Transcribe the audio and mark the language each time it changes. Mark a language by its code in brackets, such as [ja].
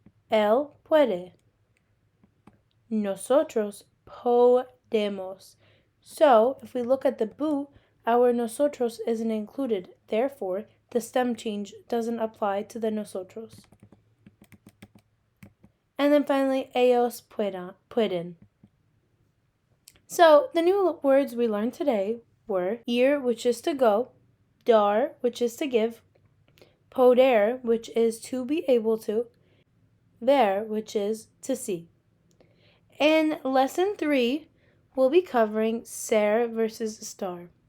[es] Él puede. Nosotros podemos. [en] So, if we look at the boot, our nosotros isn't included. Therefore, the stem change doesn't apply to the nosotros. And then finally, ellos pueden. So, the new words we learned today were ir, which is to go, dar, which is to give, poder, which is to be able to, ver, which is to see. In Lesson 3, we'll be covering ser versus estar.